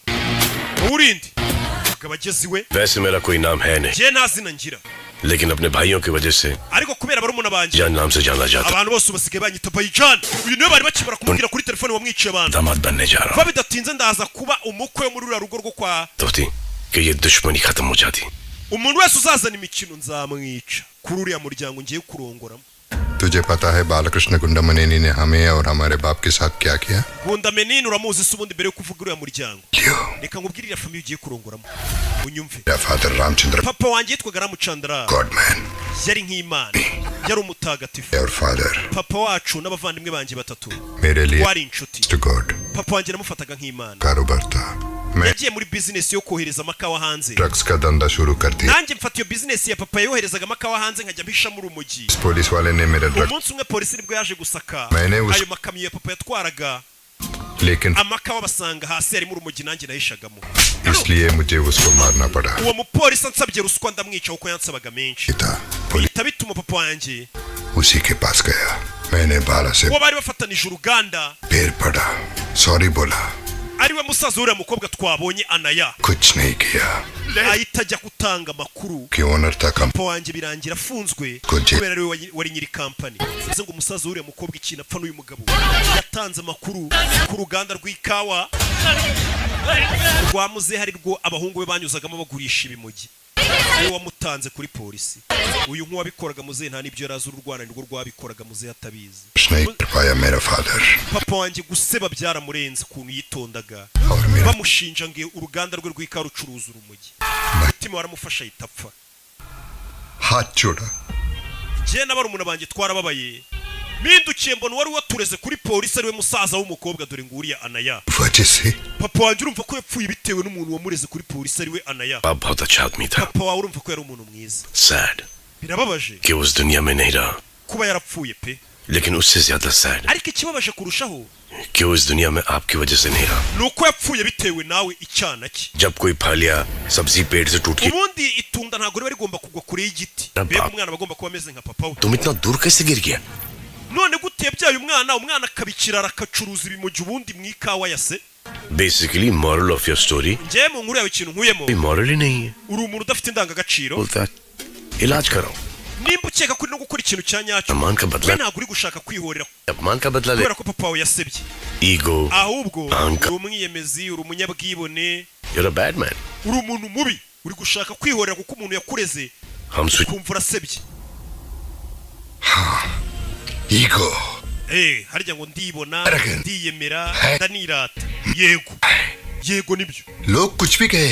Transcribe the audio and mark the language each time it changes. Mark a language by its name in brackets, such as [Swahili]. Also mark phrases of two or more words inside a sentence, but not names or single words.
[Kinyarwanda] Urindi akabageziwe. [Hindi] वैसे मेरा कोई नाम है नहीं [Kinyarwanda] Je nazina ngira. [Hindi] लेकिन अपने भाइयों की वजह से [Kinyarwanda] Ariko kubera barumuna banje. [Hindi] जान नाम से जाना जाता [Kinyarwanda] Abantu bose basigaye banyita Bayijan. Uyu niwe bari bakibara kumubwira kuri telefone wamwiciye abantu. [Hindi] दामाद बनने जा रहा हूँ [Kinyarwanda] Bidatinze ndaza kuba umukwe wo muri uriya rugo rwo kwa. [Hindi] दोस्ती कि ये दुश्मनी खत्म हो जाती [Kinyarwanda] Umuntu wese uzazana imikino nzamwica. Kuri uriya muryango ngiye kurongoramo. [Hindi] तुझे पता है बालकृष्ण गुंडामनेनी ने हमें और हमारे बाप के साथ क्या किया? [Kinyarwanda] Gundamenini uramuzi se ubundi mbere yo kuvuga uriya muryango. Reka nkubwirire famiye ugiye kurongoramo. unyumve [Hindi] मेरा फादर रामचंद्र [Kinyarwanda] papa wanjye yitwaga Ramuchandra [Hindi] गॉडमैन [Kinyarwanda] yari nk'imana yari umutagatifu [Hindi] और फादर [Kinyarwanda] papa wacu n'abavandimwe banjye batatu [Hindi] मेरे लिए [Kinyarwanda] wari inshuti [English] to God [Kinyarwanda] papa wanjye namufataga nk'imana [Hindi] कारोबार था मैं [Kinyarwanda] yagiye muri business yo kohereza amakawa hanze [Hindi] ड्रग्स का धंधा शुरू कर दिया [Kinyarwanda] nanjye mfata iyo business ya papa yoherezaga amakawa hanze nkajya mpishamo urumogi [Hindi] पुलिस वाले ने मेरा ड्रग [Kinyarwanda] umunsi umwe polisi nibwo yaje gusaka [Hindi] मैंने [Kinyarwanda] ayo makamyo ya papa yatwaraga [Hindi] लेकिन [Kinyarwanda] amakawa basanga hasi harimo urumogi nanjye nahishagamo [Hindi] इसलिए मुझे उसको मारना पड़ा [Kinyarwanda] uwo mupolisi ansabye ruswa ndamwica kuko yansabaga menshi bihita bituma papa wanjye [Hindi] उसी के पास गया मैंने बाला से [Kinyarwanda] uwo bari bafatanije uruganda [Hindi] पैर पड़ा सॉरी बोला [Kinyarwanda] ariwe musaza uriya mukobwa twabonye Anaya [Hindi] कुछ नहीं किया [Kinyarwanda] ahita ajya gutanga amakuru [Hindi] कि ओनर था [Kinyarwanda] papa wanjye birangira afunzwe kubera ariwe wari nyiri kampani bivuze ngo umusaza uriya mukobwa ikintu apfa n'uyu mugabo yatanze amakuru ku ruganda rw'ikawa rwa muzehe ari rwo abahungu be banyuzagamo bagurisha ibimogi niwe wamutanze kuri polisi uyu nk'uwabikoraga muzehe nta n'ibyo yari azi uru Rwanda nirwo rwabikoraga muzehe atabizi [Hindi] नहीं कर पाया मेरा फादर [Kinyarwanda] papa wanjye guseba byaramurenze ukuntu yitondaga bamushinja ngo uruganda rwe rw'ikawa rucuruza urumogi umutima waramufasha ahita apfa [Hindi] हाथ जोड़ा [Kinyarwanda] njye n'abarumuna banjye twarababaye mpindukiye mbona wari watureze kuri polisi ariwe musaza w'umukobwa dore nguriya Anaya [Hindi] वजह से [Kinyarwanda] papa wanjye urumva ko yapfuye bitewe n'umuntu wamureze kuri polisi ariwe Anaya [Hindi] बाप बहुत अच्छा आदमी था [Kinyarwanda] papa wawe urumva ko yari umuntu mwiza [Hindi] सैड [Kinyarwanda] birababaje [Hindi] कि उस दुनिया में नहीं रहा [Kinyarwanda] kuba yarapfuye pe [Hindi] लेकिन उससे ज्यादा सैड [Kinyarwanda] ariko ikibabaje kurushaho [Hindi] कि वो इस दुनिया में आपकी वजह से नहीं रहा [Kinyarwanda] nuko yapfuye bitewe nawe icyana cye [Hindi] जब कोई फलिया सब्जी पेड़ से टूट के [Kinyarwanda] ubundi itunda ntabwo riba rigomba kugwa kure y'igiti mbega umwana bagomba kuba ameze nka papa we [Hindi] तुम इतना दूर कैसे गिर गया [Kinyarwanda] none gute yabyaye umwana akabikirara akacuruza ibimogi ubundi mu ikawa ya se [English] basically moral of your story [Kinyarwanda] njye mu nkuru yawe ikintu nkuyemo [Hindi] मॉरल ही नहीं है [Kinyarwanda] uri umuntu udafite indangagaciro [Hindi] बोलता है इलाज कराओ [Kinyarwanda] nimba ukeka ko uri no gukora ikintu cya nyacyo [Hindi] अपमान का बदला [Kinyarwanda] ntabwo uri gushaka kwihorera [Hindi] अपमान का बदला ले [Kinyarwanda] kubera ko papa wawe yasebye [Hindi] ईगो [Kinyarwanda] ahubwo uri umwiyemezi uri umunyabwibone [English] you're a bad man [Kinyarwanda] uri umuntu mubi uri gushaka kwihorera kuko umuntu yakureze ukumva urasebye [Hindi] ईगो [Kinyarwanda] harya ngo ndibona ndiyemera ndanirata yego nibyo [Hindi] लोग कुछ भी कहे